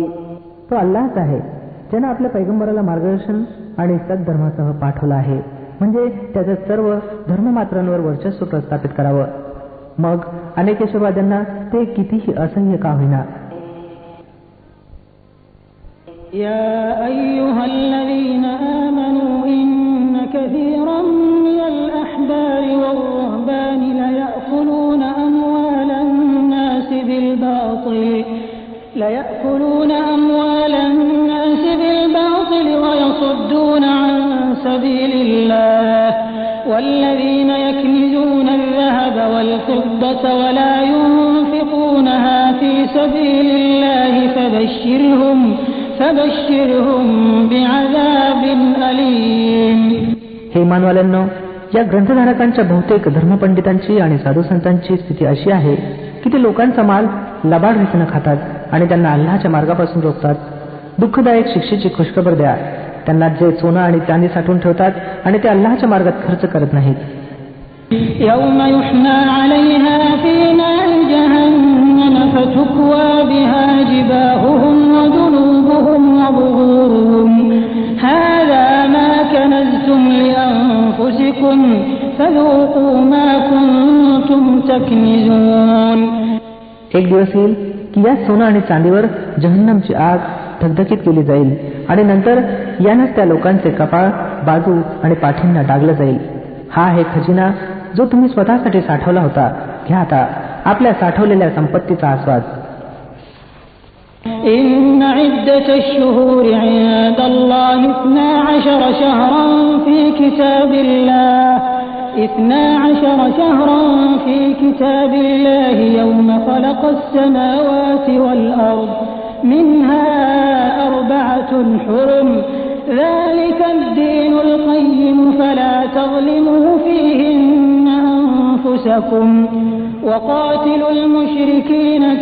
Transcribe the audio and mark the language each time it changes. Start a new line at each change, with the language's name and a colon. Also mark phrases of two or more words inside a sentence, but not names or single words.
Marathi: तो अल्लाहच आहे ज्याने आपल्या पैगंबराला मार्गदर्शन आणि सद्धर्मासह पाठवला आहे, म्हणजे त्याच्या सर्व धर्ममात्रांवर वर्चस्व प्रस्थापित करावं. मग अनेकेश्वरवाद्यांना ते कितीही असह्य का होईना.
Arabic: يا أيها الذين آمنوا إن كثيرا من الأحبار والرهبان ليأكلون أموال الناس بالباطل ويصدون عن سبيل الله والذين يكنزون الذهب والفضة ولا ينفقونها في سبيل الله فبشرهم بعذاب أليم.
Marathi: हे इमानवाल्यांनो, या ग्रंथधारकांच्या बहुतेक धर्मपंडितांची आणि साधुसंतांची स्थिती अशी आहे की ते लोकांचा माल लबाड रीतीनं खातात आणि त्यांना अल्लाहच्या मार्गापासून रोखतात. दुःखदायक शिक्षेची खुशखबर द्या त्यांना जे सोनं आणि चांदी साठवून ठेवतात आणि ते अल्लाहच्या मार्गात खर्च करत नाहीत.
Arabic: يوم يحمى عليها في نار جهنم فتكوى بها جباههم وجنوبهم وظهورهم هذا ما كنزتم لأنفسكم فذوقوا ما كنتم تكنزون.
Marathi: एक दिवस येईल की या सोनं आणि चांदीवर जहन्नमची आग धगधकीत केली जाईल आणि नंतर यानंच त्या लोकांचे कपाळ, बाजू आणि पाठींना डागलं जाईल. हा आहे खजिना जो तुम्ही स्वतःसाठी साठवला होता. घ्या आता आपल्या साठवलेल्या संपत्तीचा आस्वाद.
Arabic: إن عدة الشهور عند الله 12 شهرا في كتاب الله يوم خلق السماوات والأرض منها 4 حرم ذلك الدين القيم فلا تظلموا فيهن أنفسكم وقاتلوا المشركين